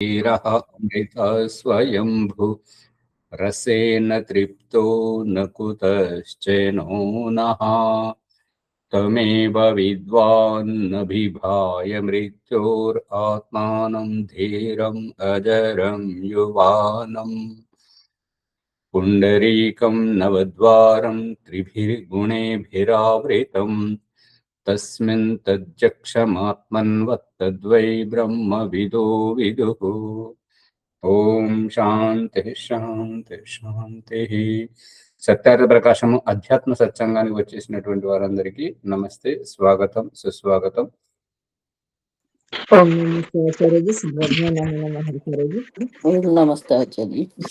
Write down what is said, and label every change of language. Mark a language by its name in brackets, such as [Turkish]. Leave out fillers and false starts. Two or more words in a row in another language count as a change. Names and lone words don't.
[Sanskrit] अमृता स्वयंभु रसेन तृप्तो न कुतश्चनो नः तमेव विद्वान्नभिभाय मृत्योरात्मानं धीरम् अजरं युवानम् पुण्डरीकं नवद्वारं त्रिभिर्गुणेभिरावृतं तस्मिन् तज्जक्षमात्मन्वत्तद्वै ब्रह्मविदो विदुः। ఓం శాంతి శాంతి శాంతి. [Telugu] సత్యార్థ ప్రకాశము అధ్యాత్మ సత్సంగానికి వచ్చేసినటువంటి వారందరికీ నమస్తే, స్వాగతం, సుస్వాగతం. ఓం నమస్తే ఆచార్య జీ. నమస్తే ఆచార్య.